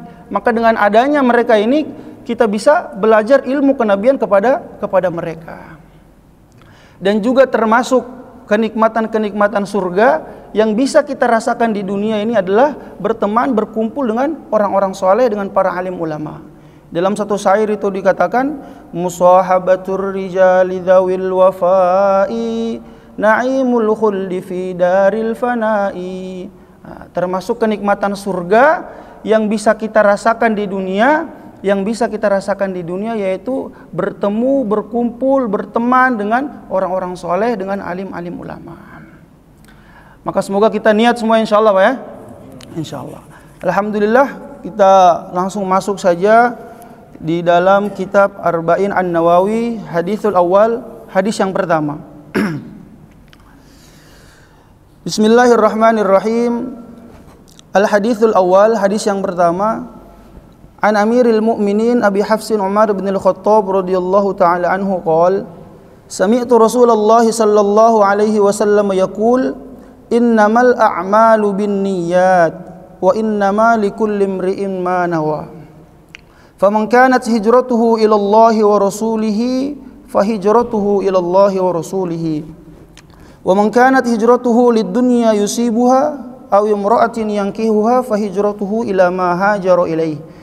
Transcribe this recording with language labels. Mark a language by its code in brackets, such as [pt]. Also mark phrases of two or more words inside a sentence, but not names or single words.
[id] Maka dengan adanya mereka ini, kita bisa belajar ilmu kenabian kepada mereka. Dan juga termasuk kenikmatan-kenikmatan surga yang bisa kita rasakan di dunia ini adalah berteman, berkumpul dengan orang-orang soleh, dengan para alim ulama. Dalam satu syair itu dikatakan, [ar] مصاحبة الرجال ذوي الوفاء نعيم الخلد في دار الفناء. [id] Termasuk kenikmatan surga yang bisa kita rasakan di dunia, yaitu bertemu, berkumpul, berteman dengan orang-orang soleh, dengan alim-alim ulama. Maka semoga kita niat semua insyaallah Pak ya. Insyaallah. Alhamdulillah, kita langsung masuk saja di dalam kitab Arba'in An-Nawawi, [ar] الحديث الأول, [id] hadis yang pertama. [ar] بسم الله الرحمن الرحيم. الحديث الأول, [id] hadis yang pertama. [ar] عن أمير المؤمنين أبي حفص عمر بن الخطاب رضي الله تعالى عنه قال سمعت رسول الله صلى الله عليه وسلم يقول إنما الأعمال بالنيات وإنما لكل امرئ ما نوى فمن كانت هجرته إلى الله ورسوله فهجرته إلى الله ورسوله ومن كانت هجرته لدنيا يصيبها أو امرأة ينكحها فهجرته إلى ما هاجر إليه.